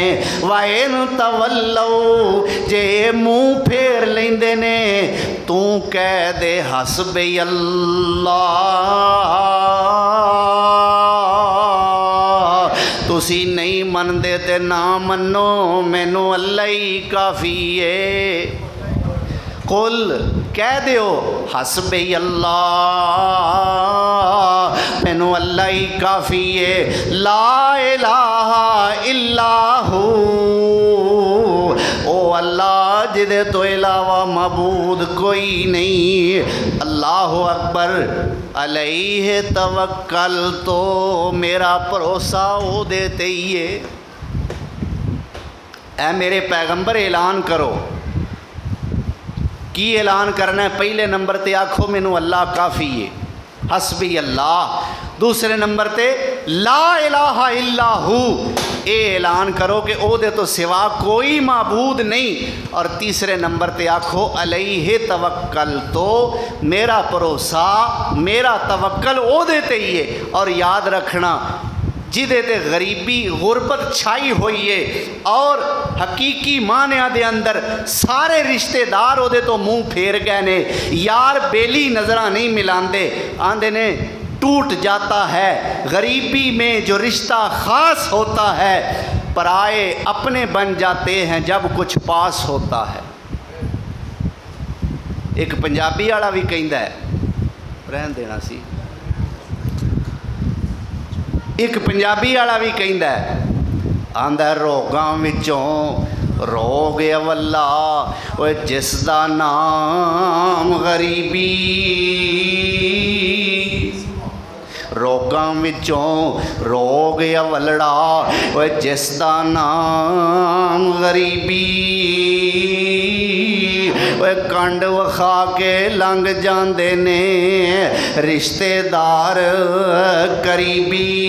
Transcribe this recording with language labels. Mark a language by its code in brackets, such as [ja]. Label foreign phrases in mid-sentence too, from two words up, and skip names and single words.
[ar] وإن تولوا, [pa] جے منہ پھیر لیندے نے تو کہہ دے [ar] حسبي الله, [pa] تسی نہیں مندے تے نہ منو، مینوں اللہ ہی کافی ہے. قل کہہ دیو [ar] حسبي الله, [pa] مینوں اللہ ہی کافی ہے. [ar] لا إله إلا هو, [pa] او اللہ جدے توں علاوہ معبود کوئی نہیں. [ar] الله أكبر. عليه توكل, [pa] تو میرا بھروسہ او دیتے ہی ہے. [ur] اے میرے پیغمبر اعلان کرو. [pa] کی اعلان کرنا ہے? پہلے نمبر تے آکھو مینوں اللہ کافی ہے, [ar] حسبي الله. [pa] دوسرے نمبر تے [ar] لا إله إلا هو, [pa] یہ اعلان کرو کہ اوہدے توں سوا کوئی معبود نہیں. اور تیسرے نمبر تے آکھو [ar] عليه توكل, [pa] تو میرا بھروسہ میرا توکل اوہدے تے ہی ہے. اور یاد رکھنا جدے تے غریبی غربت چھائی ہوئی ہے اور حقیقی معنیاں دے اندر سارے رشتہ دار اوہدے توں منہ پھیر گئے نے، یار بیلی نظر نہیں ملاتے، آندے نے [ur] ٹوٹ جاتا ہے غریبی میں جو رشتہ خاص ہوتا ہے، پرائے اپنے بن جاتے ہیں جب کچھ پاس ہوتا ہے. ایک پنجابی والا بھی کہتا ہے, [pa] رہن دینا سی, [ur] ایک پنجابی والا بھی کہتا ہے, [pa] آندا روگاں وچوں روگ اولا، اوئے جسدا نام غریبی, روگاں وچوں روگ اولڑا، اوئے جسدا نام غریبی، اوئے کنڈ وکھا کے لنگھ جاندے نے رشتہ دار قریبی.